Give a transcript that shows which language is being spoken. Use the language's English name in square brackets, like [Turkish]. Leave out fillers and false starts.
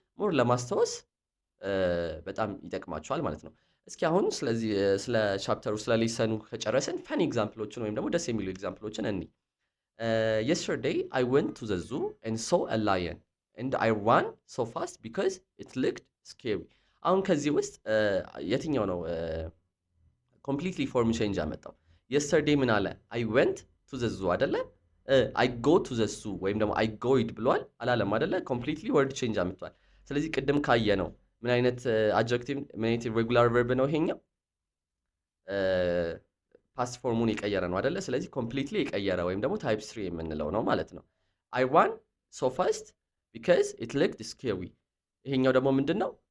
[Amharic] ሞር ለማስታወስ በጣም ይጠቅማችኋል ማለት ነው። እስኪ አሁን ስለዚህ ስለ ቻፕተሩ ስለ ሌሰኑ ከጨረስን ፈን ኤግዛምፕሎችን ወይም ደግሞ ደስ የሚሉ ኤግዛምፕሎችን እንይ። [English] yesterday I went to the zoo and saw a lion and I ran so fast because it looked scary። [Amharic] አሁን ከዚህ ውስጥ የትኛው ነው ኮምፕሊትሊ ፎርም ቼንጅ ያመጣው? yesterday ምን አለ? [English] I went to the zoo አይደለ? I go to the zoo [Amharic] ወይም ደግሞ [English] I goed [Amharic] ብሏል አላለም አይደለ? ኮምፕሊትሊ ወርድ ቼንጅ አመጣል። ስለዚህ ቅድም ካየ ነው ምን አይነት አድጀክቲቭ ምን አይነት ኢሬጉላር ቨርብ ነው ይሄኛው? ፓስት ፎርሙን የቀየረ ነው አይደለ? ስለዚህ ኮምፕሊትሊ የቀየረ ወይም ደግሞ ታይፕ 3 የምንለው ነው ማለት ነው። [English] I ran so fast because it looked scary። [Amharic] ይሄኛው ደግሞ ምንድነው?